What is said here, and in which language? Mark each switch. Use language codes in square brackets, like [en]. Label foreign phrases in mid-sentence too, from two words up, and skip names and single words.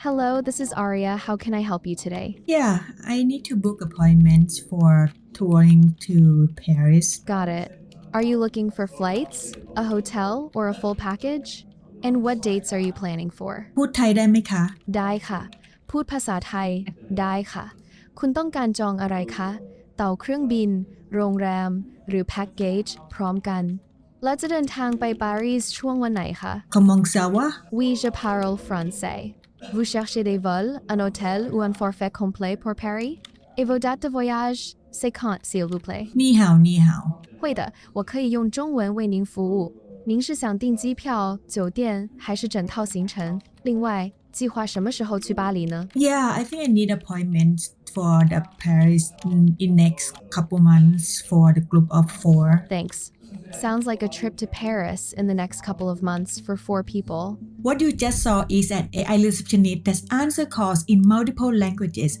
[en] Hello, this is Aria. How can I help you today? Yeah, I need to book appointments for touring to Paris. Got it. Are you looking for flights, a hotel, or a full package? And what dates are you planning for? [th] พูดไทยได้ไหมคะ ได้ค่ะ พูดภาษาไทย ได้ค่ะ คุณต้องการจองอะไรคะ เต่าเครื่องบิน โรงแรม หรือแพ็กเกจพร้อมกัน และจะเดินทางไปปารีสช่วงวันไหนคะ [fr] Comment ça va? Oui, je parle français. Vous cherchez des vols, un hôtel ou un forfait complet pour Paris? Et vos dates de voyage, c'est quand, s'il vous plaît? [zh] 你好你好会的，我可以用中文为您服务。您是想订机票、酒店还是整套行程？另外，计划什么时候去巴黎呢 [en] Yeah, I think I need appointments for the Paris in next couple months for the group of 4. ？Thanks. Sounds like a trip to Paris in the next couple of months for 4 people. What you just saw is an AI receptionist that answers calls in multiple languages.